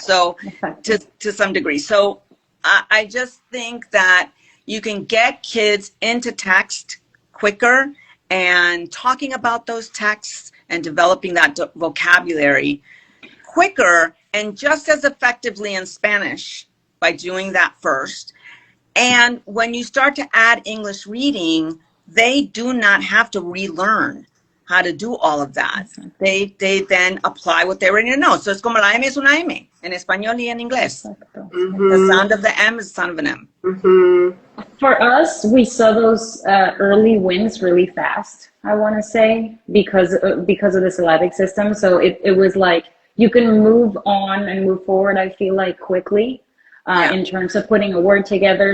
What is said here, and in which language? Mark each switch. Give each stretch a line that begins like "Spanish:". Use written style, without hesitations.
English: So to some degree. So I just think that you can get kids into text quicker and talking about those texts and developing that vocabulary quicker and just as effectively in Spanish by doing that first. And when you start to add English reading, they do not have to relearn how to do all of that. They then apply what they already know. So it's
Spanish: como la M es una M en español y en inglés.
English: The sound of the M is the sound of an M. For us, we saw those early wins really fast, I want to say, because of the syllabic system. So it was like you can move on and move forward, I feel like, quickly in terms of putting a word together.